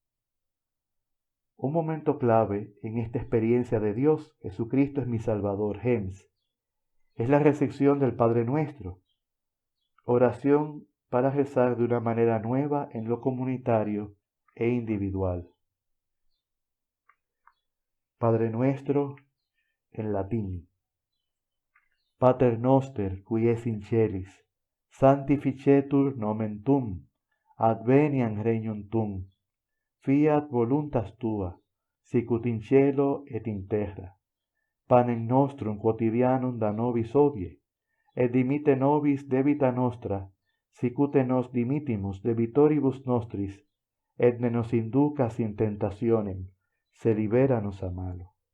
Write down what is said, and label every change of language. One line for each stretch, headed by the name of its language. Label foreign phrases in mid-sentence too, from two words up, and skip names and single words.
Spanish: Un momento clave en esta experiencia de Dios, Jesucristo es mi Salvador, Gens, es la recepción del Padre Nuestro, oración para rezar de una manera nueva en lo comunitario e individual. Padre Nuestro en latín.
Latin: Pater noster, qui es in celis, sanctificetur nomen tuum, adveniam regnum tuum, fiat voluntas tua, sicut in cielo et in terra. Panem nostrum quotidianum da nobis hodie, et dimitte nobis debita nostra, sicut nos dimittimus debitoribus nostris, et ne nos inducas in tentationem, se libera nos a malo.